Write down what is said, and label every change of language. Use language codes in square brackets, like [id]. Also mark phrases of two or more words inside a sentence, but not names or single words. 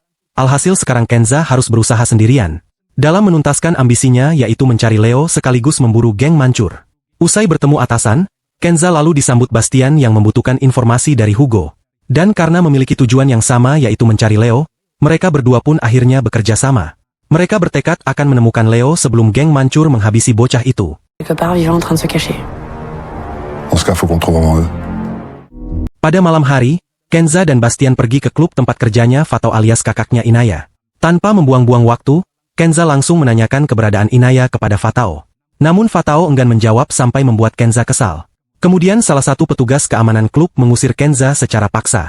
[id] Alhasil sekarang Kenza harus berusaha sendirian. Dalam menuntaskan ambisinya yaitu mencari Leo sekaligus memburu geng mancur. Usai bertemu atasan, Kenza lalu disambut Bastian yang membutuhkan informasi dari Hugo. Dan karena memiliki tujuan yang sama yaitu mencari Leo, mereka berdua pun akhirnya bekerja sama. Mereka bertekad akan menemukan Leo sebelum geng mancur menghabisi bocah itu. [fr] Quelque part vivant en train de se cacher. Dans ce cas, faut qu'on trouve vraiment eux. [id] Pada malam hari, Kenza dan Bastian pergi ke klub tempat kerjanya Fatao alias kakaknya Inaya. Tanpa membuang-buang waktu, Kenza langsung menanyakan keberadaan Inaya kepada Fatao. Namun Fatao enggan menjawab sampai membuat Kenza kesal. Kemudian salah satu petugas keamanan klub mengusir Kenza secara paksa.